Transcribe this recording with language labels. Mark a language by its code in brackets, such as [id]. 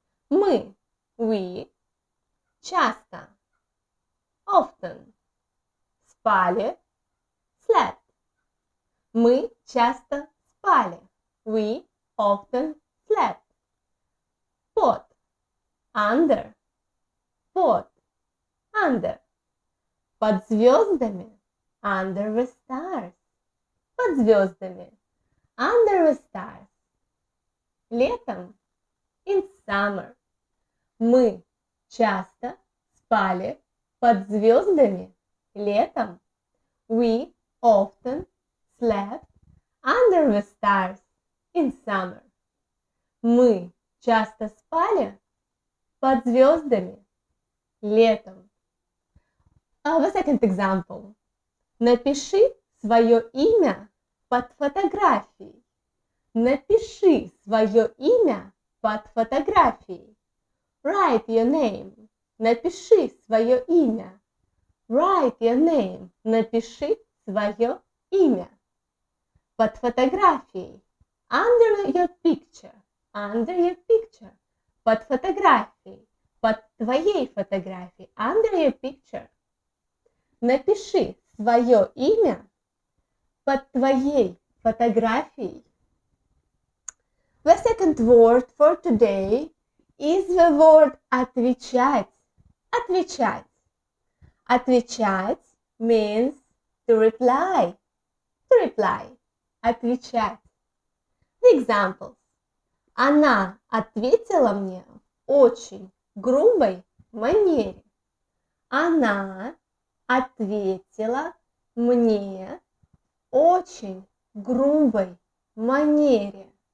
[ru] Мы, [en] we, [ru] часто, [en] often, [ru] спали, [en] slept. [ru] Мы часто спали. [en] We often slept. [ru] Под, [en] under, [ru] под, under. Под звездами, [en] under the stars. Под звездами, under the stars. [ru] Летом, [en] in summer. [ru] Мы часто спали под звездами летом. [en] We often slept under the stars in summer. [ru] Мы часто спали под звездами летом. [en] The second example. [ru] Напиши свое имя под фотографией. Напиши свое имя под фотографией. [en] Write your name. [ru] Напиши свое имя. [en] Write your name. [ru] Напиши свое имя. Под фотографией. [en] Under your picture. Under your picture. [ru] Под фотографией. Под твоей фотографией. [en] Under your picture. [ru] Напиши свое имя под твоей фотографией. [en] The second word for today is the word отвечать. [ru] Отвечать. [en] Отвечать means to reply. To reply. Отвечать. The examples. [ru] Она ответила мне в очень грубой манере. Она ответила мне в очень грубой манере.